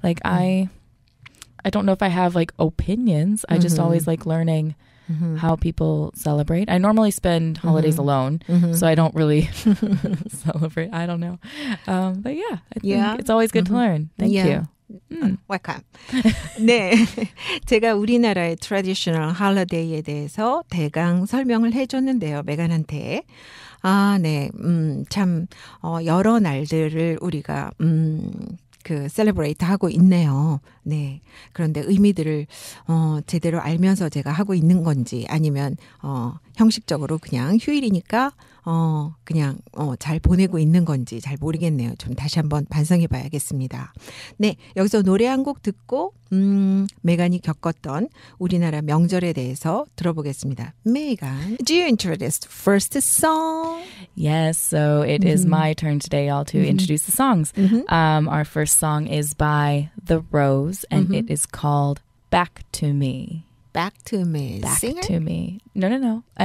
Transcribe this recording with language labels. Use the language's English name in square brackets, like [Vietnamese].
[English] Like I don't know if I have like opinions. I just always like learning how people celebrate. I normally spend holidays alone, so I don't really celebrate. I don't know, but yeah, I think it's always good to learn. Thank you. Welcome. [Korean] 네, 제가 우리나라의 트래디셔널 홀리데이에 대해서 대강 설명을 해줬는데요, 메간한테. 네, 참 여러 날들을 우리가 그 셀러브레이트 하고 있네요. 네. 그런데 의미들을 제대로 알면서 제가 하고 있는 건지 아니면 형식적으로 그냥 휴일이니까 그냥 잘 보내고 있는 건지 잘 모르겠네요. 좀 다시 한번 반성해 봐야겠습니다. 네. 여기서 노래 한 곡 듣고 메간이 겪었던 우리나라 명절에 대해서 들어보겠습니다. [English] Megan, do you introduce the first song? Yes, so it is my turn today, all to introduce the songs. Our first song is by The Rose, and it is called Back to Me. Back to Me. Back Singer? to Me. No.